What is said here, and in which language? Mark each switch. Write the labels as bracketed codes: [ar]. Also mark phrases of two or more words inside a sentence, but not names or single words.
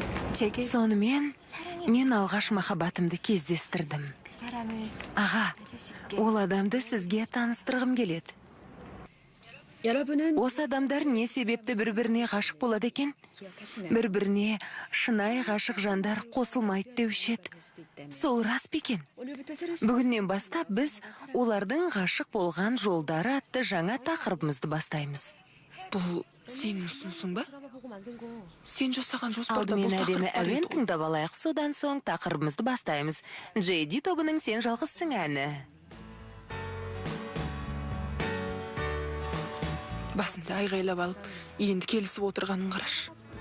[ko] 제게 [kk] сонымен мен алғаш махаббатымды кездестірдім. [ko] 그 사람을 [kk] Аға, [ko] 가지실게. [kk] ол адамды сізге таныстырғым келеді. [ko] 여러분은 [kk] Осы адамдар не себепті бір-біріне ғашық болады екен? [ko] 기억하시나요? [kk] Бір-біріне шынайы ғашық жандар қосылмайды деуші еді. Сол рас па екен? [ko] 오늘부터 새로 [kk] Бүгіннен бастап біз олардың ғашық болған жолдары атты жаңа тақырыбымызды бастаймыз. бұл сенің ұсынысың ба? [ko] 보고 만든 거. [kk] Сен жасаған жоспарда бұл Алдымен әдемі тақырып бар әуен еді ғой. тыңдап алайық, содан соң тақырыбымызды бастаймыз. JD тобының сен жалғызсың әні. Басында айғайлап алып, енді келісіп отырғанын қарашы.